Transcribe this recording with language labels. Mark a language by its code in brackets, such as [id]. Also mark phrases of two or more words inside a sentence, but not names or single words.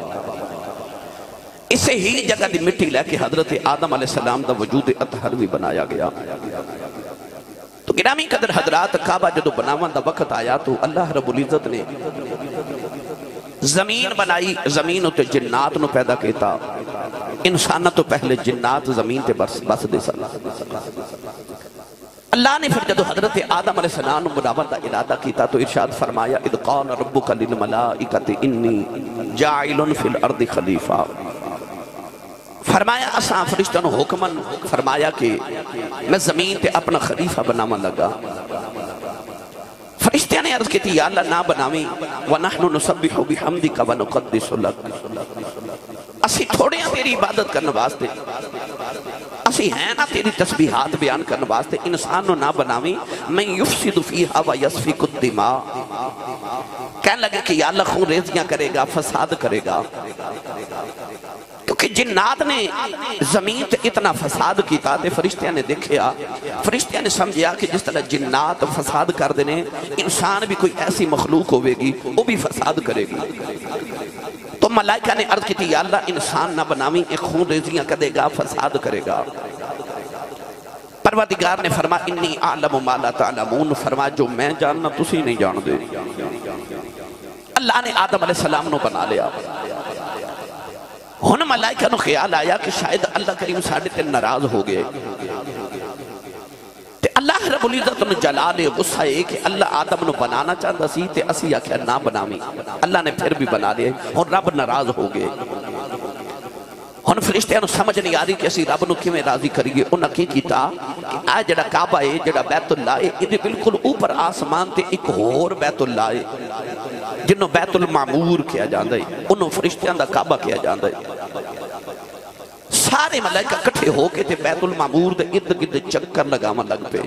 [pa] اسے ہی جگہ دی مٹی لے کے حضرت آدم علیہ السلام دا وجود اطہر بھی بنایا گیا۔ تو گرامی قدر حضرات، کعبہ جدو بناون دا وقت آیا تو اللہ رب العزت نے زمین بنائی، زمین تے جنات نو پیدا کیتا، انسانہ تو پہلے جنات زمین تے بس دے سن۔ اللہ نے پھر جدو حضرت آدم علیہ السلام بناون دا ارادہ کیتا تو ارشاد فرمایا [ar] اذ قال ربک للملائکۃ انی جاعل فی الارض خلیفہ، [pa] فرمایا اساں فرشتوں حکمن فرمایا کہ میں زمین تے اپنا خلیفہ بناون لگا۔ فرشتیاں نے عرض کی تھی یا اللہ نہ بناویں، [ar] وَنَحْنُ نُسَبِّحُ بِحَمْدِكَ وَنُقَدِّسُ لَكَ، [pa] اسی تھوڑے ہیں تیری عبادت کرنے واسطے، اسی ہیں نا تیری تسبیحات بیان کرنے واسطے، انسان نہ بناویں [ar] مَن يُفْسِدُ فِيهَا وَيَسْفِكُ الدِّمَاءَ، [pa] کہنے لگے کہ یا اللہ خون ریزیاں کرے گا، فساد کرے گا، کیونکہ جنات نے زمین تے اتنا فساد کیتا تے فرشتیاں نے دیکھیا، فرشتیاں نے سمجھیا کہ جس طرح جنات فساد کر دینے، انسان بھی کوئی ایسی مخلوق ہوئے گی وہ بھی فساد کرے گی۔ تو ملائکہ نے عرض کی تھی یا اللہ انسان نہ بناویں، ایک خون ریزیاں کرے گا، فساد کرے گا۔ پروردگار نے فرمایا [ar] انی اعلم ما لا تعلمون، [pa] فرمایا جو میں جاننا تسی نہیں جان دے۔ اللہ نے آدم علیہ السلام نو بنا لیا۔ ہن ملائکہ نو خیال آیا کہ شاید اللہ کریم ساڑھے تے ناراض ہو گئے، تے اللہ رب العزت نو جلال غصہ ہے کہ اللہ آدم نو بنانا چاہتا سی تے اسی آکھیا نہ بناویں، اللہ نے پھر بھی بنا لیا، ہن رب ناراض ہو گئے۔ ہن فرشتیاں نوں سمجھ نہیں آ رہی کہ اسی رب نوں کیویں راضی کریے. انہاں کی کیتا کہ آ جڑا کعبہ ہے جڑا بیت اللہ ہے یہ بالکل اوپر آسمان تے ایک ہور بیت اللہ ہے جنوں بیت المعمور کیا جاندا ہے, انہوں فرشتیاں دا کعبہ کیا جاندا ہے. سارے ملائکہ کٹھے ہو کے تے بیت المعمور دے ارد گرد چکر لگاون لگ پے.